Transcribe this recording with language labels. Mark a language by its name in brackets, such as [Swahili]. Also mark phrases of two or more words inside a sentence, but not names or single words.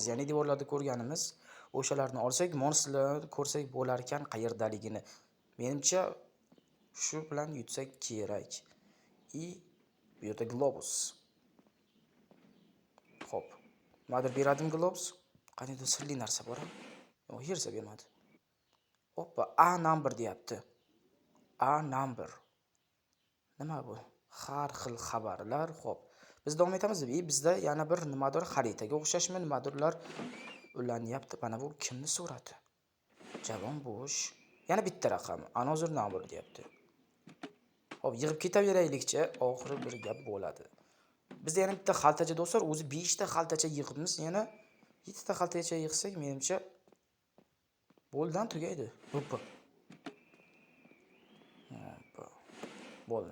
[Uzbek] Ya'ni devorlarda ko'rganimiz o'shalarni olsak, monsterlarni ko'rsak bo'lar ekan qayerdaligini. Menimcha shu bilan yutsak kerak. Bu yerda globus. Xo'p. Nimadir beradim globus? Qaniydir sirli narsa bor-a? Yo'q, hech narsa bermadi. Hoppa, [English] A number [Uzbek] deyapti. [English] A number. [Uzbek] Nima bu? Har xil xabarlar. Xo'p. Biz davom etamiz. Bizda yana bir nimadir xaritaga o'xshashmi, nimadirlar ulanyapti. Mana bu kimning surati? Javon bo'sh. Yana bitta raqam. [English] Another number [Uzbek] deyapti. Xo'p, yig'ib ketaveraylikcha, oxiri bir gap bo'ladi. Bizda yana bitta xaltacha do'stlar, o'zi 5 ta xaltacha yig'ibmiz, yana 7 ta xaltacha yig'sak menimcha bo'ldan tugaydi. Hoppa. Bo'ldi.